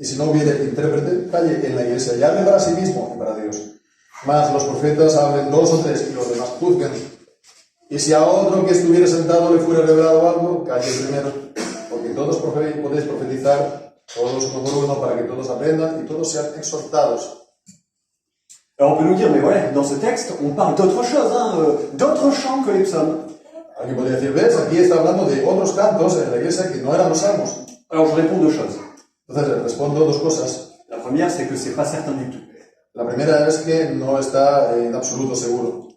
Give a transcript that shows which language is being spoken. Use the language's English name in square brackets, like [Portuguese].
[Spanish] Y si no hubiere intérprete, calle en la iglesia y hable para sí mismo y para Dios. Mas los profetas hablen dos o tres y los demás juzguen. Y si a otro que estuviera sentado le fuera revelado algo, calle primero, porque todos podéis profetizar, todos uno por uno, para que todos aprendan y todos sean exhortados. [French] Alors on peut nous dire, mais voilà, dans ce texte, on parle d'autre chose, d'autres chants que les psaumes. [Spanish] Alguien podría decir, ves, aquí está hablando de otros cantos en la iglesia que no eran los salmos. [French] Alors je réponds deux choses. [Spanish] Entonces respondo dos cosas. [French] La première, c'est que c'est pas certain du tout. [Spanish] La primera es que no está en absoluto seguro.